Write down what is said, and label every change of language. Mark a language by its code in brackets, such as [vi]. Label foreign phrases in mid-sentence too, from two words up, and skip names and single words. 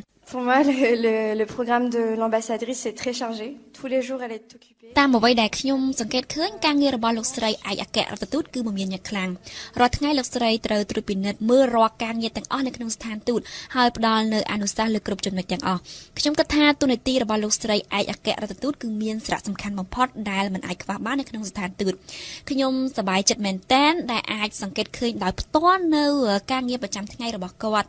[fr] Pour moi, le programme de l'ambassadrice est très chargé. Tous les jours, elle est occupée. [km] តាមអ្វីដែលខ្ញុំសង្កេតឃើញការងាររបស់លោកស្រីឯកអគ្គរដ្ឋទូតគឺមមាញឹកខ្លាំងរាល់ថ្ងៃលោកស្រីត្រូវត្រួតពិនិត្យមើលរាល់ការងារទាំងអស់នៅក្នុងស្ថានទូតហើយផ្ដល់នូវអនុសាសន៍លើគ្រប់ចំណុចទាំងអស់ខ្ញុំគិតថាទូនាទីរបស់លោកស្រីឯ កអគ្គរដ្ឋទូតគឺមានសារៈសំខាន់បំផុតដែលមិនអាចខ្វះបាននៅក្នុងស្ថានទូតខ្ញុំសប្បាយចិត្តមែនទែនដែលអាចសង្កេតឃើញដោយផ្ទាល់នៅការងារប្រចាំថ្ងៃរបស់គាត់